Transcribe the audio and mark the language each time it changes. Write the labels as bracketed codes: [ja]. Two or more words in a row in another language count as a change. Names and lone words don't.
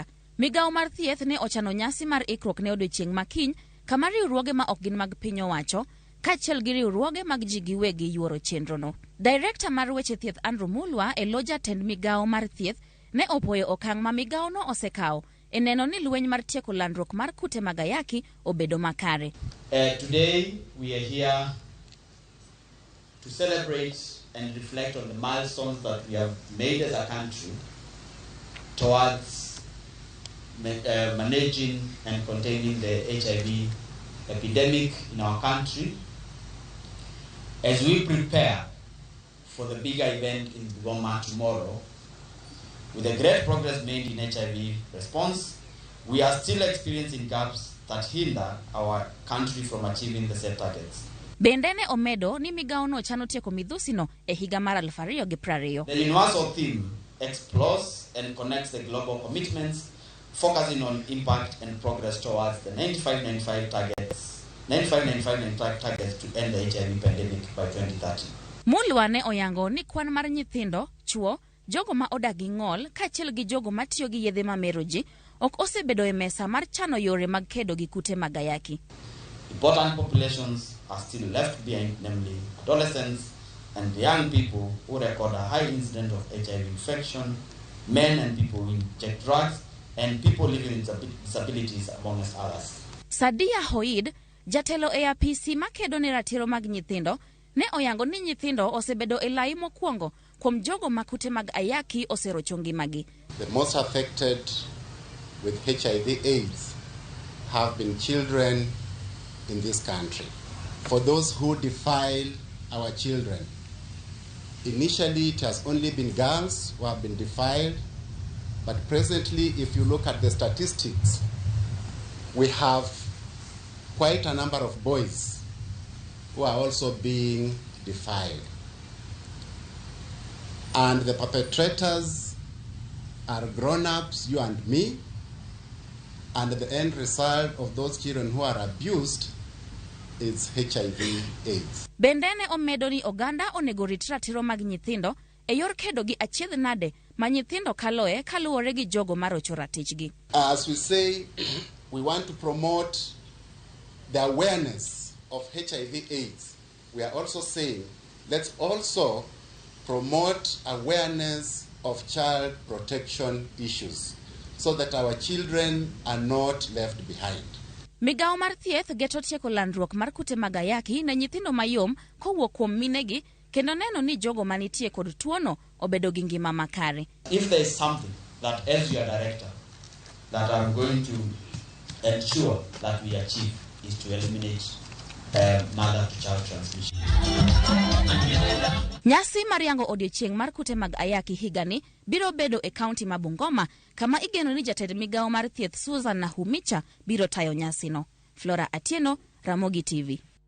[luo] Migao mar thieth ne ochano nyasi mar ikruok ne odiochieng' makiny kama riwruoge ma ok gin mag piny owacho kaachiel gi riwruoge mag ji giwegi yuoro chenrono. Director mar weche thieth Andrew Mulwa e lo jatend migao mar thieth ne opoyo okang' ma migao no osekawo e neno ni lweny mar tieko landruok mar kute mag ayaki obedo makare. [en] Today we are here to celebrate and reflect on the milestones that we have made as a country towards managing and containing the HIV epidemic in our country as we prepare for the bigger event in Goma tomorrow. With the great progress made in HIV response, we are still experiencing gaps that hinder our country from achieving the set targets. [luo] Bende ne omedo ni migao no chano tieko midhusi no e higa mar 2020. [en] The universal theme explores and connects the global commitments, focusing on impact and progress towards the 95-95 targets to end the HIV pandemic by 2030. [luo] Mulwa ne oyango ni kwan mar nyithindo, chuo, jogo ma odagi ng'ol kaachiel gi jogo matiyo gi yedhe mamero ji ok osebedo e mesa mar chano yore mag kedo gi kute mag ayaki. [en] Important populations are still left behind, namely adolescents and young people who record a high incidence of HIV infection, men and people who inject drugs, and people living with disabilities, amongst others. [luo] Sadia Hoid, jatelo e apisi makedo ne ratiro mag nyithindo, ne oyango ni nyithindo osebedo e lai mokwongo kuom jogo makute mag ayaki oserocho ngimagi. [en] The most affected with HIV/AIDS have been children in this country. For those who defile our children, initially it has only been girls who have been defiled, but presently if you look at the statistics, we have quite a number of boys who are also being defiled. And the perpetrators are grown-ups, you and me, and the end result of those children who are abused is HIV/AIDS. [luo] Bendene omedo ni oganda onego rit ratiro mag nyithindo e yor kedo gi achiedh nade ma nyithindo kaloe kaluwore gi jogo marocho ratichgi. [en] As we say, we want to promote the awareness of HIV/AIDS. We are also saying, let's also promote awareness of child protection issues so that our children are not left behind. [luo] Migao mar thieth geto tieko landruok mar kute mag ayaki ne nyithindo mayom kowuok kuom minegi kendo neno ni jogo manitie kod tuono obedo gi ngima makare. [en] If there is something that as your director that I'm going to ensure that we achieve is to eliminate mother-to-child transmission. [luo] Nyasi mariango odiochieng' mar kute mag ayaki higani biro bedo e kaunti ma Bungoma kama igeno ni jatend migao mar thieth Susan Nahumicha biro tayo nyasino. Flora Atieno, Ramogi TV.